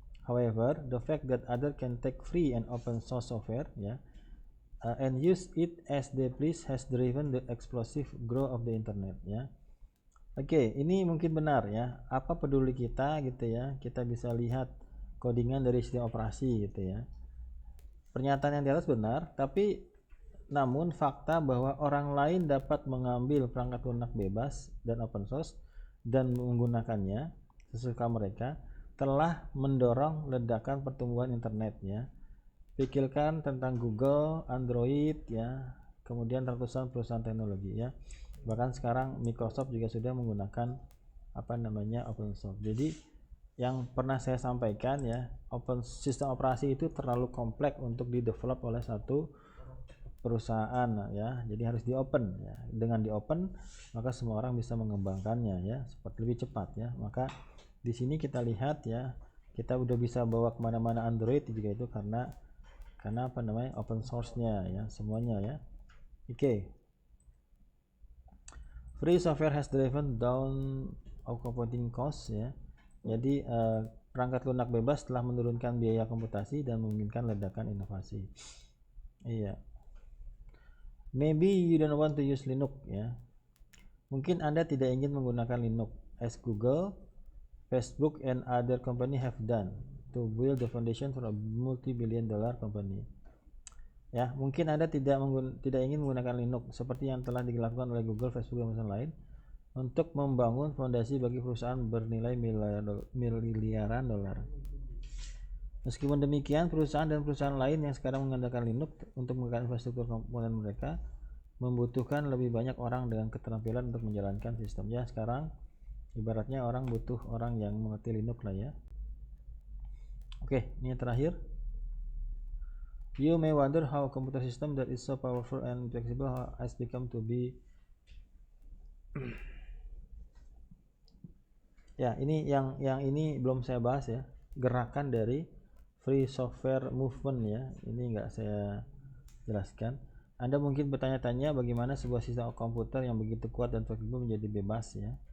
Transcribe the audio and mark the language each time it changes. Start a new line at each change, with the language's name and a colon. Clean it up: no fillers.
English: However, the fact that other can take free and open source software ya and use it as they please has driven the explosive growth of the internet ya.
Indonesian: Oke, ini mungkin benar ya. Apa peduli kita gitu ya? Kita bisa lihat codingan dari sistem operasi gitu ya. Pernyataan yang di atas benar, tapi namun fakta bahwa orang lain dapat mengambil perangkat lunak bebas dan open source dan menggunakannya sesuka mereka telah mendorong ledakan pertumbuhan internet ya. Pikirkan tentang Google, Android ya, kemudian ratusan perusahaan teknologi ya. Bahkan sekarang Microsoft juga sudah menggunakan apa namanya open source. Jadi yang pernah saya sampaikan ya, open sistem operasi itu terlalu kompleks untuk di-develop oleh satu perusahaan ya. Jadi harus di-open ya. Dengan di-open maka semua orang bisa mengembangkannya ya, seperti lebih cepat ya. Maka di sini kita lihat ya, kita udah bisa bawa kemana-mana Android juga itu karena apa namanya open source-nya ya, semuanya ya. Oke.
English: Free software has driven down computing costs ya.
Indonesian: Jadi perangkat lunak bebas telah menurunkan biaya komputasi dan memungkinkan ledakan inovasi. Iya.
English: Maybe you don't want to use Linux ya.
Indonesian: Mungkin Anda tidak ingin menggunakan Linux
English: as Google, Facebook and other company have done to build the foundation for a multi-billion-dollar company.
Indonesian: Ya, mungkin Anda tidak ingin menggunakan Linux seperti yang telah dilakukan oleh Google, Facebook, dan perusahaan lain untuk membangun fondasi bagi perusahaan bernilai miliaran dolar. Meskipun demikian, perusahaan dan perusahaan lain yang sekarang mengandalkan Linux untuk menggunakan infrastruktur komponen mereka membutuhkan lebih banyak orang dengan keterampilan untuk menjalankan sistemnya. Sekarang ibaratnya orang butuh orang yang mengerti Linux lah ya. Oke, ini yang terakhir.
English: You may wonder how a computer system that is so powerful and flexible has become to be
Indonesian: Ya, ini yang ini belum saya bahas ya, gerakan dari Free Software Movement ya. Ini nggak saya jelaskan. Anda mungkin bertanya-tanya bagaimana sebuah sistem komputer yang begitu kuat dan fleksibel menjadi bebas ya.